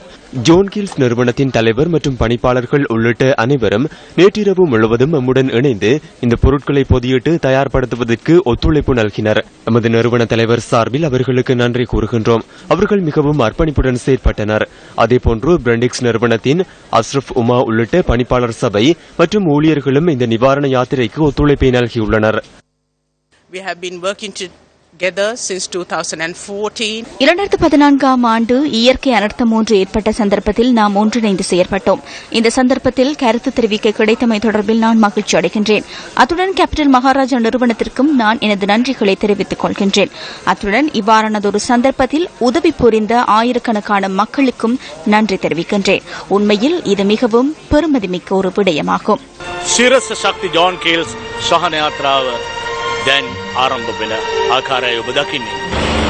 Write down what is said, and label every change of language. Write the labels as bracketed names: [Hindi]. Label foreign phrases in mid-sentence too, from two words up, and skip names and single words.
[Tamil] ஜோன் கீல்ஸ் நிறுவனத்தின் தலைவர் மற்றும் பணிப்பாளர்கள் உள்ளிட்ட அனைவரும் நேற்றிரவு முழுவதும் எம்முடன் இணைந்து இந்த பொருட்களை பொதியிட்டு தயார்படுத்துவதற்கு ஒத்துழைப்பு நல்கினர். எமது நிறுவன தலைவர் சார்பில் அவர்களுக்கு நன்றி கூறுகின்றோம். அவர்கள் மிகவும் அர்ப்பணிப்புடன் செயற்பட்டனர். அதேபோன்று பிரெண்டிக்ஸ் நிறுவனத்தின் அஸ்ரப் உமா உள்ளிட்ட பணிப்பாளர் சபை மற்றும் ஊழியர்களும் இந்த நிவாரண யாத்திரைக்கு ஒத்துழைப்பை நல்கியுள்ளனர். [English] We have been working together since 2014. [Tamil] 2014ஆம் ஆண்டு இயற்கை அனர்த்தம் ஒன்று ஏற்பட்ட சந்தர்ப்பத்தில் நாம் ஒன்றிணைந்து செயற்பட்டோம். இந்த சந்தர்ப்பத்தில் கருத்து தெரிவிக்க கிடைத்தமை தொடர்பில் நான் மகிழ்ச்சி அடைகின்றேன். அத்துடன் கேபிட்டல் மகாராஜா நிறுவனத்திற்கும் நான் எனது நன்றிகளை தெரிவித்துக் கொள்கின்றேன். அத்துடன் இவ்வாறானதொரு சந்தர்ப்பத்தில் உதவி புரிந்த ஆயிரக்கணக்கான மக்களுக்கும் நன்றி தெரிவிக்கின்றேன். உண்மையில் இது மிகவும் பெருமதிமிக்க ஒரு விடயமாகும். [Sinhala] සිරස ශක්ති ජෝන් කීල්ස් සහන යාත්‍රාව දැන් ආරම්භ වෙන ආකාරය ඔබ දකින්නේ.